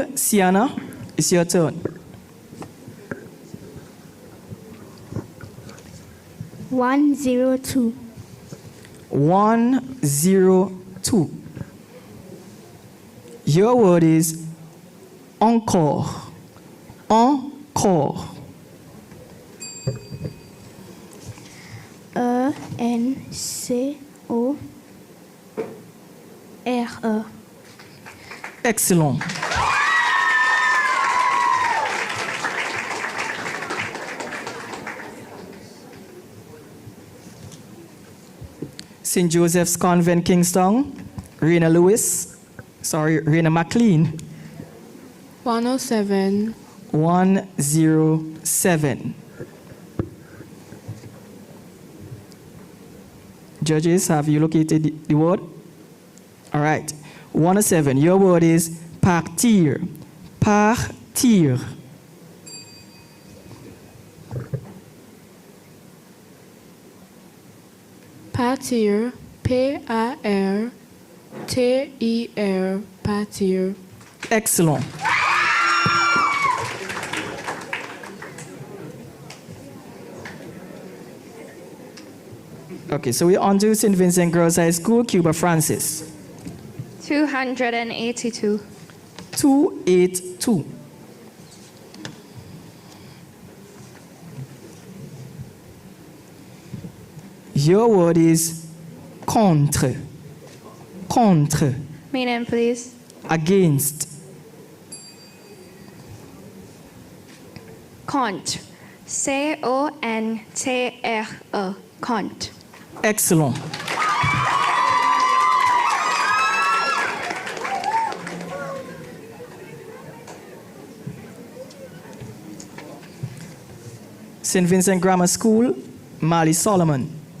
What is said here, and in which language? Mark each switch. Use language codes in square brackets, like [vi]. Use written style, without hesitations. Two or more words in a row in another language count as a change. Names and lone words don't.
[en] Sienna, it's your turn. 102. 102. Your word is encore. Encore. E-N-C-O-R-E. Excellent. St. Joseph's Convent, Kingstown. Rena McLean. 107. 107. Judges, have you located the word? All right. 107. Your word is partir. Partir. Partir. P-A-R-T-I-R. Partir. Excellent. Okay, so we're on to St. Vincent Girls High School, Cuba Francis. 282. 282. Your word is contre. Contre. Meaning, please. Against. Contre. C-O-N-T-R-E. Contre. Excellent. St. Vincent Grammar School, Mali Solomon.